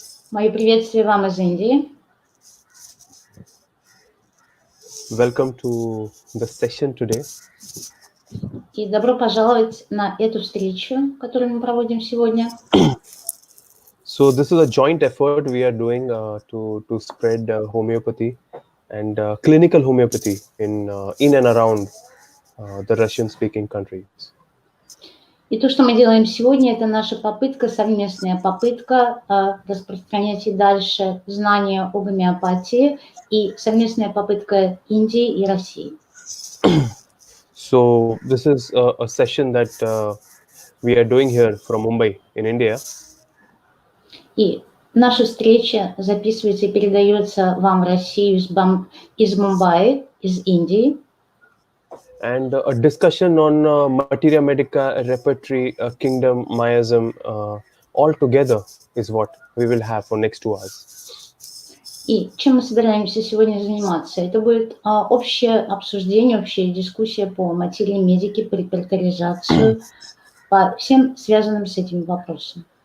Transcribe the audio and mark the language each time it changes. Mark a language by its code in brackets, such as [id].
[ru] Мои приветствия вам из Индии. [en] Welcome to the session today. [ru] И добро пожаловать на эту встречу, которую мы проводим сегодня. [en] So this is a joint effort we are doing to spread homeopathy and clinical homeopathy in and around the Russian-speaking countries. [ru] И то, что мы делаем сегодня, это наша попытка, совместная попытка распространять и дальше знания о гомеопатии и совместная попытка Индии и России. [en] So this is a session that we are doing here from Mumbai in India. [ru] И наша встреча записывается и передается вам в Россию из Мумбаи, из Индии. [en] And a discussion on Materia Medica, Repertory, Kingdom, Miasm, all together is what we will have for next 2 hours. [ru] И чем мы собираемся сегодня заниматься? Это будет общее обсуждение, общая дискуссия по материи медики, по репертуаризацию, по всем связанным с этим вопросам.